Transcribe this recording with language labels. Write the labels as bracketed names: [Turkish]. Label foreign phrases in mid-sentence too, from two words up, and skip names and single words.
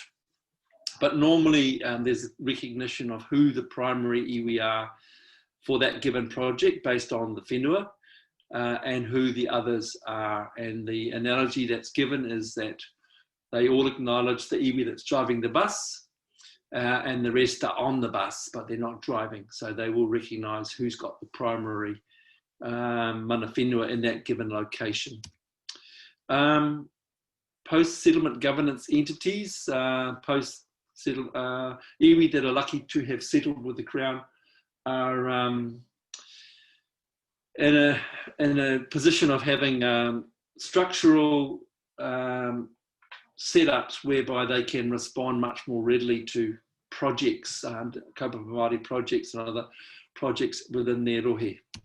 [English] But normally there's recognition of who the primary iwi are for that given project based on the whenua and who the others are. And the analogy that's given is that they all acknowledge the iwi that's driving the bus and the rest are on the bus, but they're not driving. So they will recognise who's got the primary [Māori] mana whenua [English] in that given location. Post-settlement governance entities, iwi that are lucky to have settled with the Crown are in a position of having structural setups whereby they can respond much more readily to projects, [Māori] Kaupapa Māori [English] projects and other projects within their rohe.